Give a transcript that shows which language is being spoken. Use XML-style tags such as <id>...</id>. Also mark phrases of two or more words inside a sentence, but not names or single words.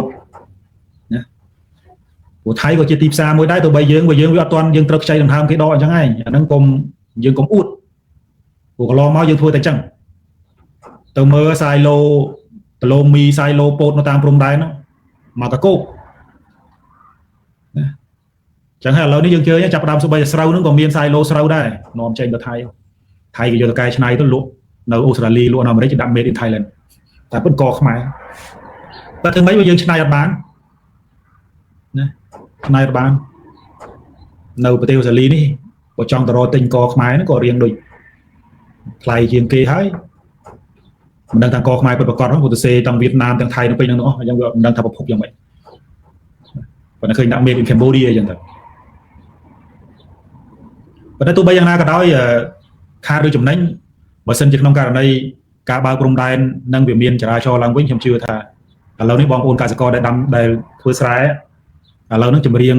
<km>ណាព្រោះថៃក៏ជាទីផ្សារមួយដែរទោះបីយើងវាអត់ទាន់យើងត្រូវខ្ចីដង្ហើមគេដកអញ្ចឹងឯងអាហ្នឹងយើងកុំអួតព្រោះកន្លងមកយើងធ្វើតែអញ្ចឹងទៅមើលសាយឡូដ លងមីសាយឡូពោតនៅតាមព្រំដែនហ្នឹងមកតកោបណាចឹងហើយឥឡូវនេះយើងជឿចាប់ផ្ដើមសុបីស្រូវហ្នឹងក៏មានសាយឡូស្រូវ ដែរនាំចេញទៅថៃក៏យកទៅកែច្នៃទៅលក់នៅអូស្ត្រាលីលក់នៅអាមេរិកដាក់</km> <en>made in Thailand</en> <km>តែពិតក៏ខ្មែរតែធ្វើម៉េចបើយើងច្នៃអត់បានណាច្នៃអត់បាននៅប្រទេសអូស្ត្រាលីនេះបើចង់ទៅរកទិញកខ្មែរហ្នឹងក៏រៀងដូចថ្លៃជាងគេហើយមិនដឹងថាកខ្មែរពិតប្រាកដហ្នឹងព្រោះទៅសេទាំងវៀតណាមទាំងថៃនៅពេញហ្នឹងអស់អញ្ចឹងវាមិនដឹងថាប្រភពយ៉ាងម៉េចប៉ុន្តែឃើញដាក់</km> <en>made in Cambodia</en> <km>អញ្ចឹងទៅ ប៉ុន្តែទោះបីយ៉ាងណាក៏ដោយខាតឬចំណេញបើសិនជាក្នុងករណីការបើកព្រំដែននឹងវាមានចរាចរណ៍ឡើងវិញខ្ញុំជឿថាឥឡូវនេះបងប្អូនកសិករដែលធ្វើស្រែឥឡូវហ្នឹងចម្រៀង</km>